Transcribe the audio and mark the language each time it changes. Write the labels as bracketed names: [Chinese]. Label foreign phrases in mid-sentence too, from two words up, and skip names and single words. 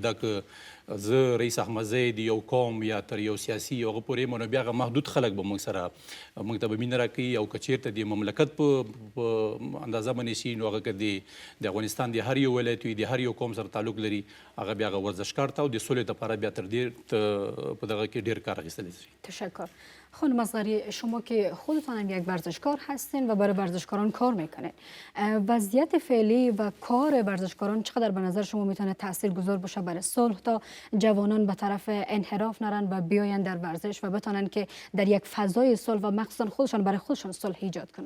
[Pashto] دا که زه رئیس احمدزی د یو قوم یا تر یو سیاسي هغه پورې یم، نو بیا هغه محدود خلک به موږ سره موږ ته به مینه راکوي. او که چېرته د مملکت په اندازه باندې شي، نو هغه که د افغانستان د هر یو ولایت وي، د هر یو قوم سره تعلق لري، هغه بیا هغه ورزشکار ته او د سولې لپاره بیا تر ډېر په دغه کې ډېر کار اخیستلی شي. [Persian] تشکر. خانم اصغری، شما که خودتان یک ورزشکار هستین و برای ورزشکاران کار میکنین، وضعیت فعلی و کار ورزشکاران چقدر به نظر شما میتونه تاثیرگذار باشه برای صلح تا جوانان به طرف انحراف نرن و بیاین در ورزش و بتونن که در یک فضای صلح و مخصوصا خودشان برای خودشان صلح ایجاد کنن؟